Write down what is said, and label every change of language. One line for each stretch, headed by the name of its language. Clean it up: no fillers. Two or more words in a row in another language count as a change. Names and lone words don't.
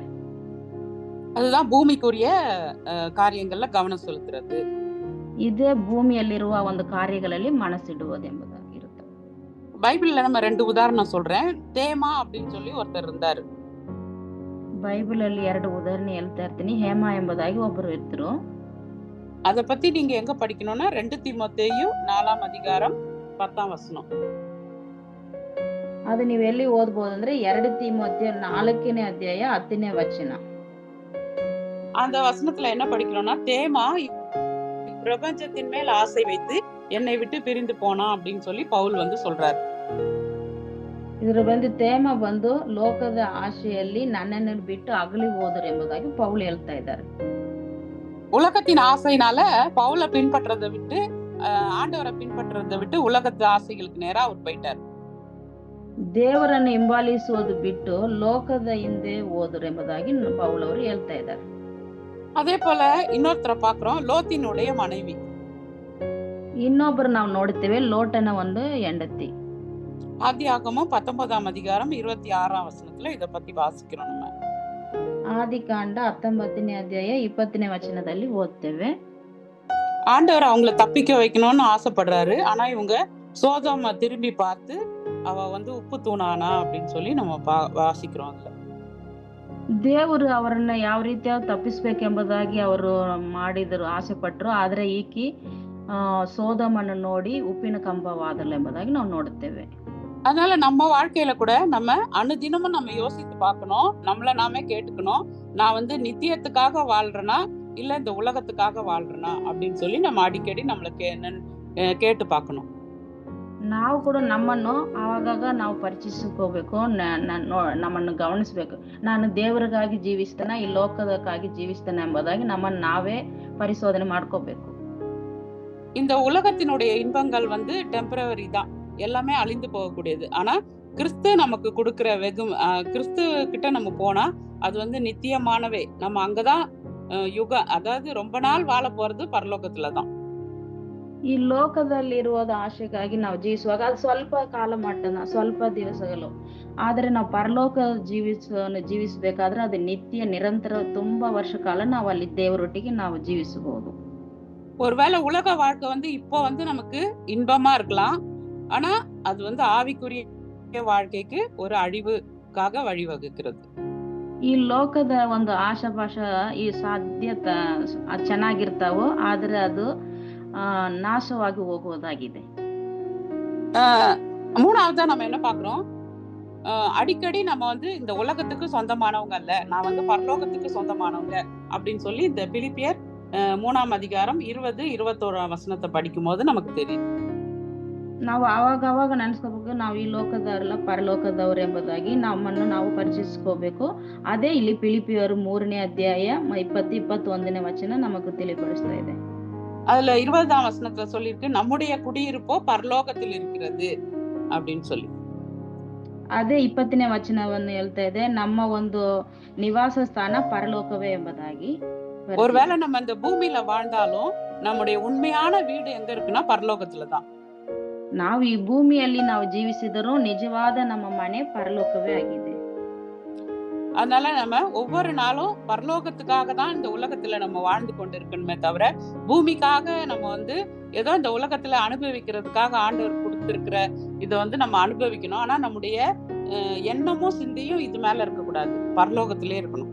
Tamil: அதுதான் பூமிக்குரிய காரியங்கள்ல கவனம் செலுத்துறது.
Kannada: ಇದೇ ಭೂಮಿಯಲ್ಲಿರುವ ಒಂದು ಕಾರ್ಯಗಳಲ್ಲಿ ಮನಸ್ಸಿಡುವುದೆಂಬುದಾಗಿರುತ್ತೆ.
Tamil: பைபிள்ல நம்ம 2 உதாரணம் சொல்றேன். தேமா அப்படின்னு சொல்லி ஒருத்தர் இருந்தாரு.
Kannada: ಬೈಬಲ್ ಅಲ್ಲಿ 2 ಉದಾಹರಣೆ ಹೇಳ್ತಾ ಇರ್ತೀನಿ. ಹೇಮಾ ಎಂಬುದಾಗಿ ಒಬ್ಬರು ಇದ್ರು.
Tamil: ಅದ ಪத்தி நீங்க எங்க படிக்கணும்னா 2 தீமோத்தேயு 4ஆம் அதிகாரம் 10ஆம் வசனம்.
Kannada: ಅದು ನೀವು ಎಲ್ಲಿ ಓದಬಹುದು ಅಂದ್ರೆ 2 தீமோத்தேயு 4ನೇ ಅಧ್ಯಾಯ 10ನೇ ವಚನ.
Tamil: அந்த வசனத்துல என்ன படிக்கிறோம்னா, தேமா பிரபஞ்சத்தின் மேல் ஆசை வைத்து என்னை விட்டு பிரிந்து போனா அப்படின்னு சொல்லி பவுல் சொல்றாரு.
Kannada: ಇದ್ರ ತೇಮ ಲೋಕದ ಆಶೆಯಲ್ಲಿ ನನ್ನನ್ನು ಬಿಟ್ಟು ಅಗಲಿ ಹೋದರು ಎಂಬುದಾಗಿ ಪೌಲ್ ಹೇಳ್ತಾ ಇದ್ದಾರೆ.
Tamil: உலகத்தின் ஆசையினால பவுல பின்பற்றதை விட்டு ஆண்டவரை பின்பற்றதை விட்டு உலகத்து ஆசைகளுக்கு நேரா அவர் போயிட்டார்.
Kannada: ದೇವರನ್ನು ಹಿಂಬಾಲಿಸುವುದು ಬಿಟ್ಟು ಲೋಕದ ಹಿಂದೆ ಹೋದರು ಎಂಬುದಾಗಿ ಪೌಲ್ ಅವರು ಹೇಳ್ತಾ ಇದ್ದಾರೆ.
Tamil: அதே போல இன்னொருத்தரை பாக்குறோம், லோத்தினுடைய மனைவி.
Kannada: ಇನ್ನೊಬ್ಬರು ನಾವು ನೋಡ್ತೇವೆ, ಲೋಟನ ಒಂದು ಹೆಂಡತಿ.
Tamil: ஆதியாகமம் 19ஆம் அதிகாரம் 26ஆம் வசனத்துல இத பத்தி வாசிக்கிறோம். நம்ம
Kannada: ಆದಿಕಾಂಡ 19ನೇ ಅಧ್ಯಾಯ 20ನೇ ವಚನದಲ್ಲಿ ಓದ್ತೇವೆ.
Tamil: ஆண்டவர் அவங்கள தப்பிக்க வைக்கணும்னு ஆசைப்படுறாரு. ஆனா இவங்க சோதோம திரும்பி பார்த்து அவ உப்பு தூணானா அப்படின்னு சொல்லி நம்ம வாசிக்கிறோம். அதுல
Kannada: ದೇವರು ಅವರನ್ನ ಯಾವ ರೀತಿಯಾಗಿ ತಪ್ಪಿಸ್ಬೇಕೆಂಬುದಾಗಿ ಅವರು ಮಾಡಿದರು, ಆಸೆ ಪಟ್ಟರು. ಆದ್ರೆ ಈಕಿ ಸೋದಮನ್ನು ನೋಡಿ ಉಪ್ಪಿನ ಕಂಬವಾದಳು ಎಂಬುದಾಗಿ ನಾವು ನೋಡುತ್ತೇವೆ.
Tamil: அதனால நம்ம வாழ்க்கையில கூட நம்ம அனுதினமும் நம்ம யோசித்து பார்க்கணும். நம்மள நாமே கேட்டுக்கணும். நான் வந்து நித்தியத்துக்காக வாழ்றேனா இல்ல இந்த உலகத்துக்காக வாழ்றேனா அப்படின்னு சொல்லி நம்ம அடிக்கடி நம்மள கேட்டு பார்க்கணும்.
Kannada: ನಾವು ಕೂಡ ನಮ್ಮನ್ನು ಆವಾಗ ನಾವು ಪರೀಕ್ಷಿಸಿಕೋಬೇಕು, ನಮ್ಮನ್ನು ಗಮನಿಸಬೇಕು. ನಾನು ದೇವರಿಗಾಗಿ ಜೀವಿಸ್ತೇನೆ, ಈ ಲೋಕದಕ್ಕಾಗಿ ಜೀವಿಸ್ತೇನೆ ಎಂಬುದಾಗಿ ನಮ್ಮನ್ನು ನಾವೇ ಪರಿಶೋಧನೆ ಮಾಡ್ಕೋಬೇಕು.
Tamil: இந்த உலகத்தினுடைய இன்பங்கள் வந்து டெம்பரவரி தான், எல்லாமே அழிந்து போகக்கூடியது. ஆனா கிறிஸ்து நமக்கு கொடுக்கிற கிறிஸ்து கிட்ட நம்ம போனா அது வந்து நித்தியமானவே. நம்ம அங்கதான் அதாவது ரொம்ப நாள் வாழ போறது பரலோகத்துலதான்.
Kannada: ಈ ಲೋಕದಲ್ಲಿರುವುದ ಆಶೆಗಾಗಿ ನಾವು ಜೀವಿಸುವಾಗ ಅದು ಸ್ವಲ್ಪ ಕಾಲ ಮಟ್ಟನ, ಸ್ವಲ್ಪ ದಿವಸಗಳು. ಆದ್ರೆ ನಾವು ಪರಲೋಕ ಜೀವಿಸಬೇಕಾದ್ರೆ ಅದು ನಿತ್ಯ ನಿರಂತರ ತುಂಬಾ ವರ್ಷ ಕಾಲ ನಾವು ಅಲ್ಲಿ ದೇವರೊಟ್ಟಿಗೆ ನಾವು ಜೀವಿಸಬಹುದು.
Tamil: ஒருவேளை உலக வாழ்க்கை வந்து இப்போ வந்து நமக்கு இன்பமா இருக்கலாம், ஆனா அது வந்து ஆவிக்குரிய வாழ்க்கைக்கு ஒரு அழிவுக்காக வழிவகுக்கிறது.
Kannada: ಈ ಲೋಕದ ಒಂದು ಆಶಾಪಾಶ ಈ ಸಾಧ್ಯತೆ ಚೆನ್ನಾಗಿರ್ತಾವೋ, ಆದ್ರೆ ಅದು ನಾಶವಾಗಿ ಹೋಗುವುದಾಗಿದೆ.
Tamil: மூணாவதா நம்ம என்ன பாக்குறோம், அடிக்கடி நம்ம வந்து இந்த உலகத்துக்கு சொந்தமானவங்க அல்ல, நான் வந்து பரலோகத்துக்கு சொந்தமானவங்க அப்படின்னு சொல்லி இந்த பிலிப்பியர் 3ஆம் அதிகாரம் 20-21 வசனத்தை படிக்கும் போது நமக்கு தெரியுது.
Kannada: ನಾವು ಅವಾಗ ನೆನೆಸ್ಕೋಬೇಕು, ನಾವು ಈ ಲೋಕದವರಲ್ಲ ಪರಲೋಕದವ್ರು ಎಂಬುದಾಗಿ ನಮ್ಮನ್ನು ನಾವು ಪರಿಚಯಿಸ್ಕೋಬೇಕು. ಅದೇ ಇಲ್ಲಿ ಫಿಲಿಪಿಯರು 3ನೇ ಅಧ್ಯಾಯ 20-21 ವಚನ ನಮಗೆ ತಿಳಿಪಡಿಸ್ತಾ ಇದೆ.
Tamil: அதுல 20ஆம் வசனத்துல சொல்லிருக்கு, நம்முடைய குடியிருப்போ பரலோகத்தில் இருக்கிறது அப்படின்னு சொல்லி.
Kannada: ಅದೇ 20ನೇ ವಚನವನ್ನು ಹೇಳ್ತಾ ಇದೆ, ನಮ್ಮ ಒಂದು ನಿವಾಸ ಸ್ಥಾನ ಪರಲೋಕವೇ ಎಂಬುದಾಗಿ.
Tamil: ஒருவேளை நம்ம இந்த பூமியில வாழ்ந்தாலும் நம்முடைய உண்மையான வீடு எங்க இருக்குன்னா பரலோகத்துலதான்.
Kannada: ನಾವು ಈ ಭೂಮಿಯಲ್ಲಿ ನಾವು ಜೀವಿಸಿದರೂ ನಿಜವಾದ ನಮ್ಮ ಮನೆ ಪರಲೋಕವೇ ಆಗಿದೆ.
Tamil: அதனால நம்ம ஒவ்வொரு நாளும் பரலோகத்துக்காக தான் இந்த உலகத்துல நம்ம வாழ்ந்து கொண்டு இருக்கணுமே தவிர, பூமிக்காக நம்ம வந்து ஏதோ இந்த உலகத்துல அனுபவிக்கிறதுக்காக ஆண்டவர் கொடுத்திருக்கிற இதை வந்து நம்ம அனுபவிக்கணும். ஆனா நம்முடைய எண்ணமும் சிந்தையும் இது மேல இருக்கக்கூடாது, பரலோகத்திலே இருக்கணும்.